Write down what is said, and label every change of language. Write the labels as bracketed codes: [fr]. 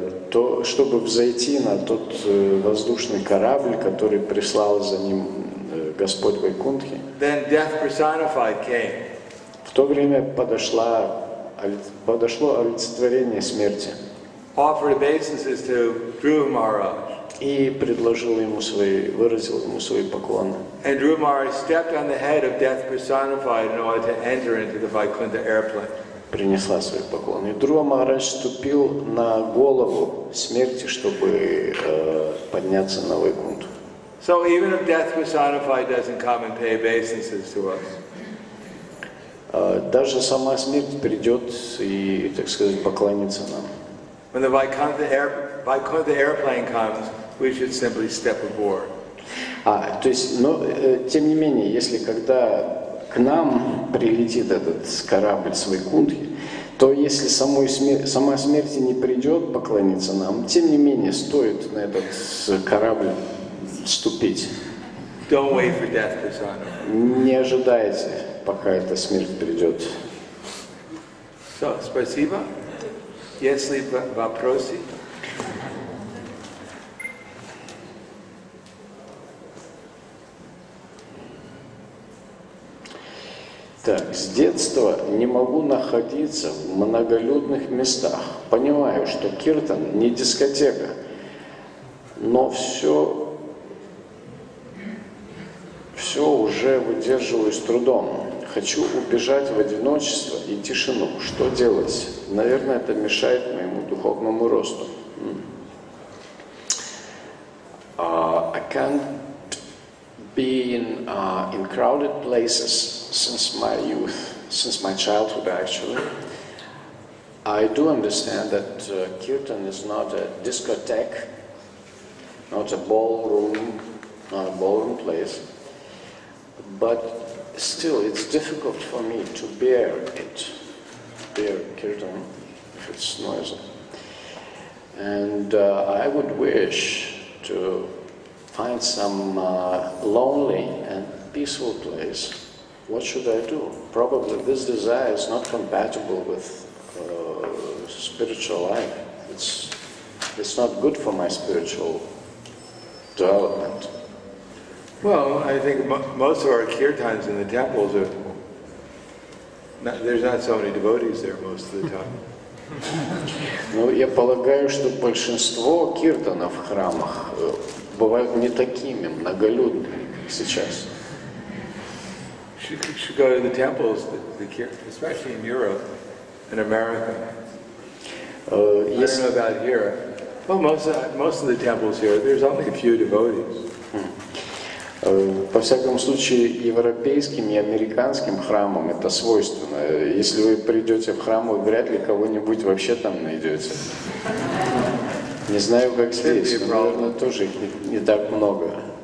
[ru] то чтобы взойти на тот воздушный корабль, который прислал за ним Господь Вайкунтхи, [en] then death personified came. [ru] в то время подошло олицетворение смерти [en] Offered obeisances to Dhruva Maharaj. [ru] и выразил ему свои поклоны. [en] And Dhruva Maharaj stepped on the head of death personified in order to enter into the Vaikuntha airplane. [ru] Принесла свои поклоны. И Dhruva Maharaj ступил на голову смерти, чтобы подняться на Вайкунтху. [en] So even if death personified doesn't come and pay obeisances to us, [ru] Даже сама смерть придет и, так сказать, поклонится нам. [en] when the Vaikuntha airplane comes, we should simply step aboard. [ru] То есть, но, тем не менее, если когда к нам прилетит этот корабль с Вайкунтхи, то если сама смерть не придет поклониться нам, тем не менее, стоит на этот корабль ступить. [en] Don't wait for death personified. [ru] Не ожидайте, пока эта смерть придет. So, спасибо. Если вопросы? Так, с детства не могу находиться в многолюдных местах. Понимаю, что киртан не дискотека, но все уже выдерживаю с трудом. Хочу убежать в одиночество и тишину. Что делать? Наверное, это мешает моему духовному росту. [en] I can't be in crowded places since my youth, since my childhood actually. I do understand that kirtan is not a discotheque, not a ballroom place, but still it's difficult for me to bear kirtan if it's noisy. And I would wish to find some lonely and peaceful place. What should I do? Probably this desire is not compatible with spiritual life. It's not good for my spiritual development. Well, I think most of our kirtans in the temples there's not so many devotees there most of the time. [ru] Ну, я полагаю, что большинство киртанов в храмах бывают не такими многолюдными, как сейчас. [en] You should go to the temples, especially in Europe and America. I don't know about here. Well, most of the temples here, there's only a few devotees. [ru] Во всяком случае, европейским и американским храмам это свойственно. Если вы придете в храм, вы вряд ли кого-нибудь вообще там найдете. Не знаю, как здесь, но, наверное, тоже их не так много.